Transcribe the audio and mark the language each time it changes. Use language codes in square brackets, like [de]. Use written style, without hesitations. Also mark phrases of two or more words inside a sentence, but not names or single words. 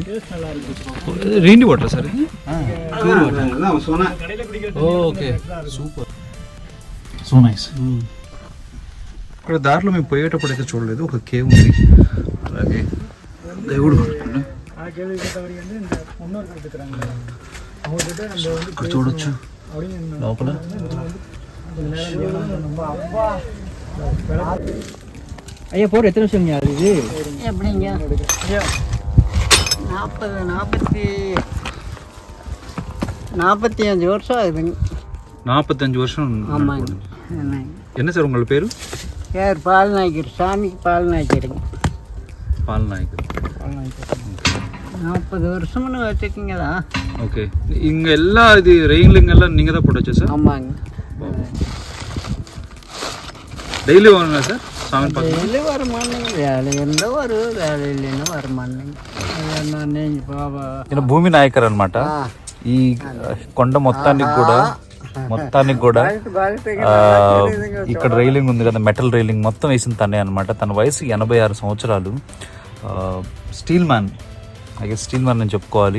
[en] rain water sir ఇది? okay, super, so nice. [te] ఇక్కడ దారిలో మేము పోయేటప్పుడు అయితే చూడలేదు, ఒక కేవ్ ఉంది, అలాగే దేవుడు ఇక్కడ చూడొచ్చు లోపల. [ta] ஐயா போர் எத்தனை வருஷங்க அது இது எப்படிங்க? 45 வருஷம் ஆகுதுங்க. 45 வருஷம். ஆமாங்க. என்ன சார் உங்களோட பேர்? பேர் பால்நாயக்கர், சாமி பால்நாயக்கருங்க. பால்நாயக்கர். 40 வருஷம்னு வச்சுக்கிங்களா? ஓகே. இங்கே எல்லா இது ரெயின்லிங்கெல்லாம் நீங்கள் தான் போட்டு வச்சா சார்? ஆமாங்க. டெய்லி வாங்க சார் சாமி பார்க்க? டெய்லி வரமாட்டேங்க, வேலை இருந்தால் வரும், வேலை இல்லைன்னா வரமாட்டேங்க. [te] బాబా ఈయన భూమి నాయకర్ అనమాట. ఈ కొండ మొత్తానికి కూడా ఇక్కడ రైలింగ్ ఉంది కదా, [en] metal railing [te] మొత్తం వేసిన తనే అనమాట. తన వయసు 86 సంవత్సరాలు. [en] steel man, steel man [te] అని చెప్పుకోవాలి.